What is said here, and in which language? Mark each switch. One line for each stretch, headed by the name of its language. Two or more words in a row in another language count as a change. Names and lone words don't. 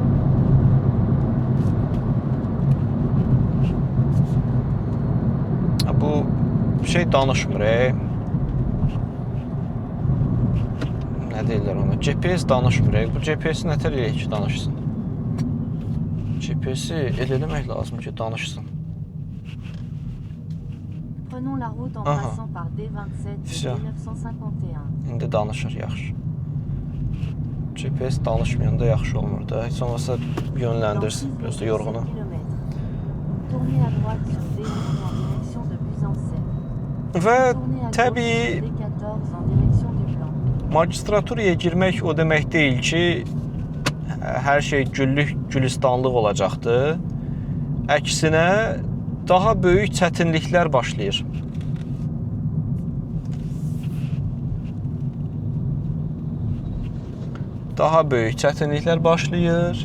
Azerbaijani: Bu şey danışmır. Nə deyirlər ona? GPS danışmır. Bu GPS-i nətər eləyək ki, danışsın? GPS-i eləmək lazım ki, danışsın.
French: Prenons la route en passant par D27 1951.
Azerbaijani: İndi danışır, yaxşı. GPS danışmayanda yaxşı olmur da. Heç olmasa yönləndirsin, gözdə yorğunu.
French: Tournez à droite sur D11 en direction de Buzancais.
Azerbaijani: Və təbii
French: D14 en direction du Blanc.
Azerbaijani: magistraturaya girmək o demək deyil ki, hər şey güllük, gülistanlıq olacaqdı. Əksinə daha böyük çətinliklər başlayır. Daha böyük çətinliklər başlayır.